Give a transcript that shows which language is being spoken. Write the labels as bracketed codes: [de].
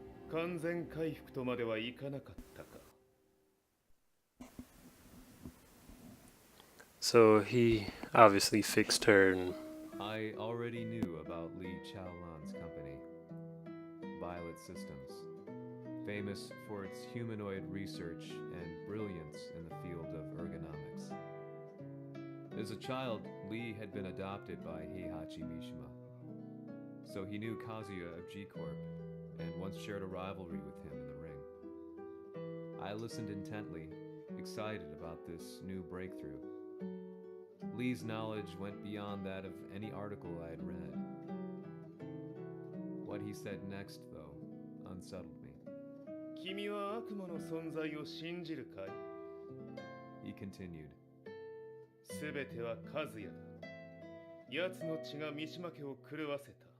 [ja] 完全回復とまではいかなかったか。 [en] So he obviously fixed her and I already knew about Li Chaolan's company, Violet Systems, famous for its humanoid research and brilliance in the field of ergonomics. As a child, Li had been adopted by Heihachi Mishima, so he knew Kazuya of G-Corp and once shared a rivalry with him in the ring. I listened intently, excited about this new breakthrough. Lee's knowledge went beyond that of any article I had read. What he said next, though, unsettled me. [ja] 君は悪魔の存在を信じるかい? [en] He continued. [ja] すべては和也だ。奴の血が三島家を狂わせた。